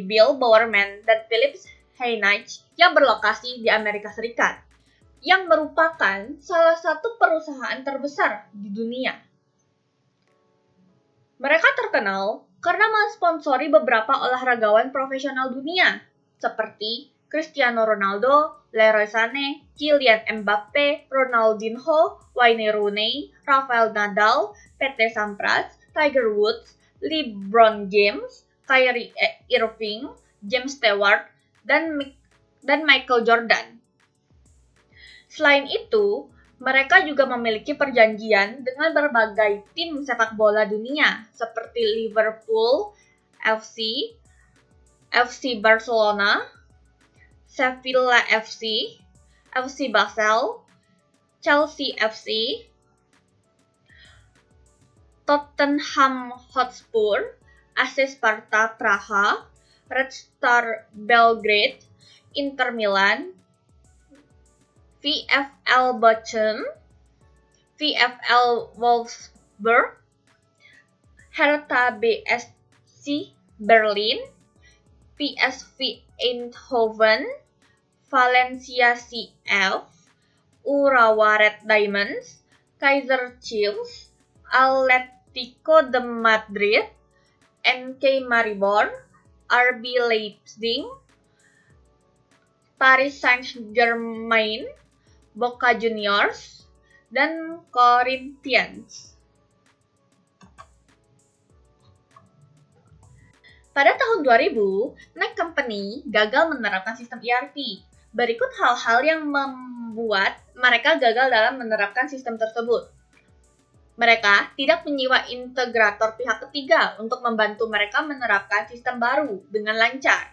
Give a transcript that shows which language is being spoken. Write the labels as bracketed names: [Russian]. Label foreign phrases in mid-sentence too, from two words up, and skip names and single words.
[Indonesian] Bill Bowerman dan Phillips Heinrich yang berlokasi di Amerika Serikat, yang merupakan salah satu perusahaan terbesar di dunia. Mereka terkenal karena mensponsori beberapa olahragawan profesional dunia, seperti Cristiano Ronaldo, Leroy Sané, Kylian Mbappé, Ronaldinho, Wayne Rooney, Rafael Nadal, Pete Sampras, Tiger Woods, LeBron James, Kyrie Irving, James Stewart, dan Michael Jordan. Selain itu, mereka juga memiliki perjanjian dengan berbagai tim sepak bola dunia seperti Liverpool FC, FC Barcelona, Sevilla FC, FC Basel, Chelsea FC, Tottenham Hotspur, AC Sparta Praha, Red Star Belgrade, Inter Milan, VfL Bochum, VfL Wolfsburg, Hertha BSC Berlin, PSV Eindhoven, Valencia CF, Urawa Red Diamonds, Kaizer Chiefs, Atletico de Madrid, NK Maribor, RB Leipzig, Paris Saint-Germain, Boca Juniors, dan Corinthians. Pada tahun 2000, Nike Company gagal menerapkan sistem ERP. Berikut hal-hal yang membuat mereka gagal dalam menerapkan sistem tersebut. Mereka tidak menyewa integrator pihak ketiga untuk membantu mereka menerapkan sistem baru dengan lancar.